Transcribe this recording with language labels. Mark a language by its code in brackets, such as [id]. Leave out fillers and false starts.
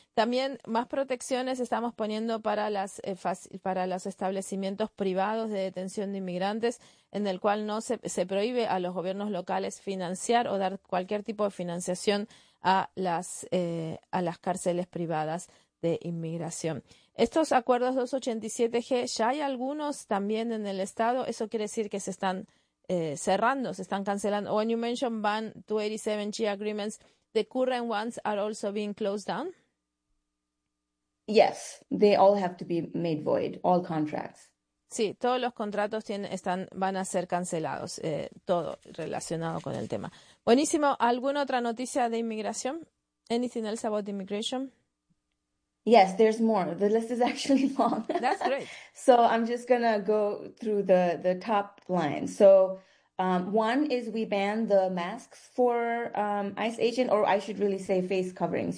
[es] También más protecciones estamos poniendo para los establecimientos privados de detención de inmigrantes, en el cual no se prohíbe a los gobiernos locales financiar o dar cualquier tipo de financiación a las cárceles privadas de inmigración. Estos acuerdos 287G, ya hay algunos también en el estado. Eso quiere decir que se están cerrando, se están cancelando. [en] When you mention ban 287G agreements, the current ones are also being closed down. Yes, they all have to be made void, all contracts. [es] Sí, todos los contratos van a ser cancelados, todo relacionado con el tema. Buenísimo. ¿Alguna otra noticia de inmigración? [en] Anything else about immigration? Yes, there's more. The list is actually long. That's great. So I'm just gonna go through the top line. So one is we ban the masks for ICE agent, or I should really say face coverings.